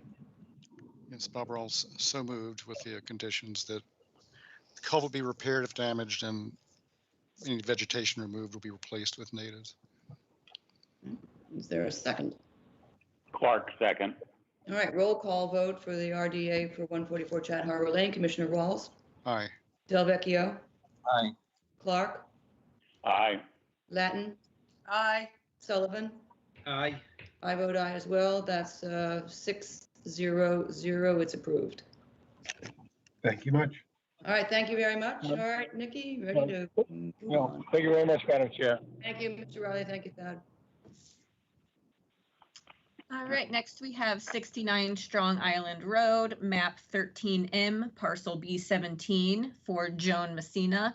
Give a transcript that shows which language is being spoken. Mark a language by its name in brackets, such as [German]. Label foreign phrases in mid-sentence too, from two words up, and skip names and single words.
[English] Yes, Bob Rawls so moved with the conditions that the culvert be repaired if damaged and any vegetation removed will be replaced with natives. Is there a second? Clark, second. All right, roll call vote for the RDA for 144 Chat Harbor Lane. Commissioner Rawls, Aye. Delvecchio, Aye. Clark, Aye. Latin, Aye. Sullivan. Aye. I vote aye as well. That's 6-0-0. It's approved. Thank you much. All right, thank you very much. All right, Nikki, ready to move No, on? thank you very much, Madam Chair. Thank you, Mr. Riley. Thank you, Thad. All right, next we have 69 Strong Island Road, map 13M, parcel B17 for Joan Messina.